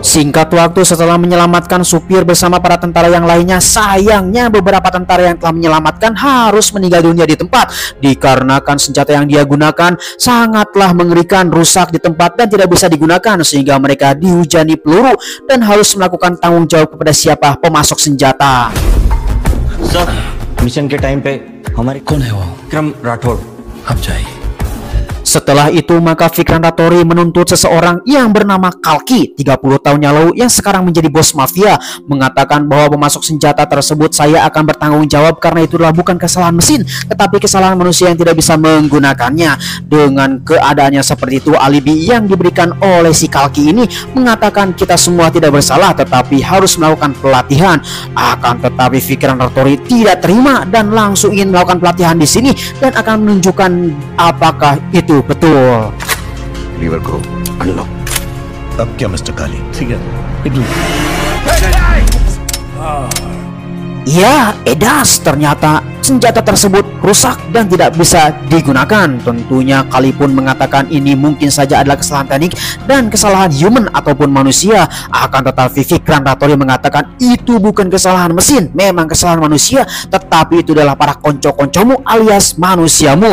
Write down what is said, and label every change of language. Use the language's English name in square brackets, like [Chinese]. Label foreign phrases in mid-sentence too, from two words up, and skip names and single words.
[Indonesian] Singkat waktu setelah menyelamatkan supir bersama para tentara yang lainnya, sayangnya beberapa tentara yang telah menyelamatkan harus meninggal dunia di tempat dikarenakan senjata yang dia gunakan sangatlah mengerikan, rusak di tempat dan tidak bisa digunakan, sehingga mereka dihujani peluru dan harus melakukan tanggung jawab kepada siapa pemasok senjata. [Hindi] सर, मिशन के टाइम पे हमारे कौन है वो? विक्रम राठौड़। आप जाइए। [Indonesian] Setelah itu maka Vikran Rattori menuntut seseorang yang bernama Kalki 30 tahun yang lalu yang sekarang menjadi bos mafia, mengatakan bahwa pemasok senjata tersebut saya akan bertanggung jawab karena itu adalah bukan kesalahan mesin tetapi kesalahan manusia yang tidak bisa menggunakannya. Dengan keadaannya seperti itu, alibi yang diberikan oleh si Kalki ini mengatakan kita semua tidak bersalah tetapi harus melakukan pelatihan. Akan tetapi Vikran Rattori tidak terima dan langsung ingin melakukan pelatihan di sini dan akan menunjukkan apakah itu betul. [Hindi] लीवर को अनलॉक। अब क्या मिस्टर काली? ठीक है। [Indonesian] Ya, Edas, ternyata senjata tersebut rusak dan tidak bisa digunakan. Tentunya Kali pun mengatakan ini mungkin saja adalah kesalahan teknik dan kesalahan human ataupun manusia. Akan tetapi Vikran Rattori mengatakan itu bukan kesalahan mesin, memang kesalahan manusia, tetapi itu adalah para konco-koncomu alias manusiamu.